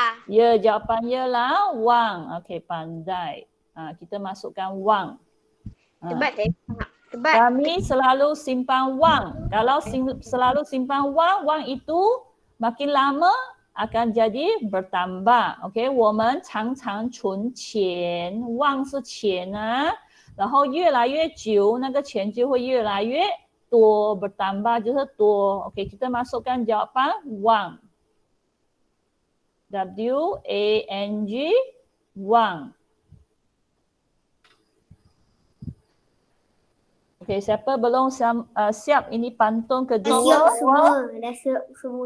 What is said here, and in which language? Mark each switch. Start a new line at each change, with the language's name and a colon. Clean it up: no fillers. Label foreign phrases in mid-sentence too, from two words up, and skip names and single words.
Malay: Ya, jawapannya lah wang. Okey, pandai. Kita masukkan wang. Sebab saya sebab Kami selalu simpan wang. Kalau selalu simpan wang, wang itu makin lama akan jadi bertambah. Okey,
Chinese: 我们常常存钱，wang 是钱然后越来越久，那个钱就会越来越多，bertambah 就是多。OK，
Malay: kita masukkan jawapan wang. W-A-N-G, wang. Okay, siapa belum siap? Ini pantun Dah kedua. siap semua. Dah siap semua.